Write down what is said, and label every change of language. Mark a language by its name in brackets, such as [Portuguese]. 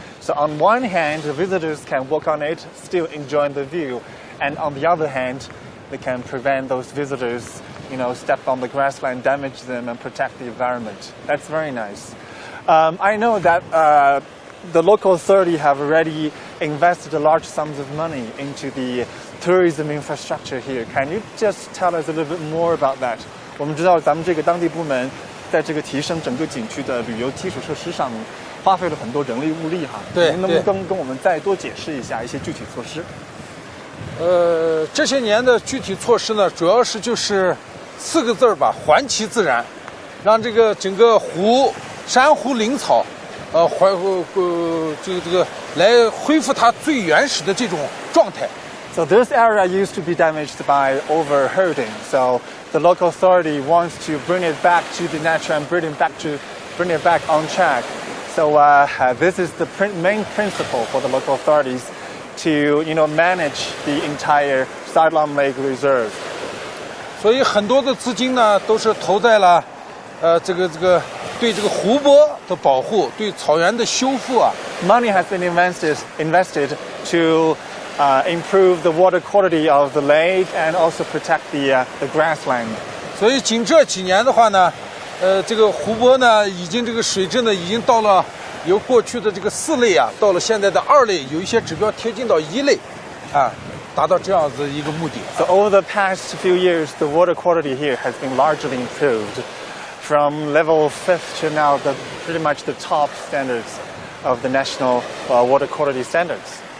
[English] So on one hand, the visitors can walk on it, still enjoying the view, and on the other hand, they can prevent those visitors, step on the grassland, damage them, and protect the environment. That's very nice. I know that the local authority have already invested large sums of money into the tourism infrastructure here. Can you just tell us a little bit more about that? [Chinese] 我们知道咱们这个当地部门在这个提升整个景区的旅游基础设施上花费了很多人力物力哈。对，您能不能跟我们再多解释一下一些具体措施？这些年的具体措施呢，主要是就是4个字儿吧，还其自然，让这个整个珊瑚林草，这个来恢复它最原始的这种状态。 [English] So this area used to be damaged by overherding. So the local authority wants to bring it back to the nature and bring it back on track. So this is the main principle for the local authorities to manage the entire Sayram Lake Reserve. [Chinese] 所以很多的资金呢都是投在了这个对这个湖泊的保护，对草原的修复啊。 [English] Money has been invested to improve the water quality of the lake and also protect the grassland. [Chinese] 所以仅这几年的话呢，这个湖泊呢，已经这个水质呢，已经到了由过去的这个4类啊，到了现在的2类，有一些指标贴近到1类，啊，达到这样子一个目的。 [English] So over the past few years, the water quality here has been largely improved, from level 5th to now pretty much the top standards of the national water quality standards.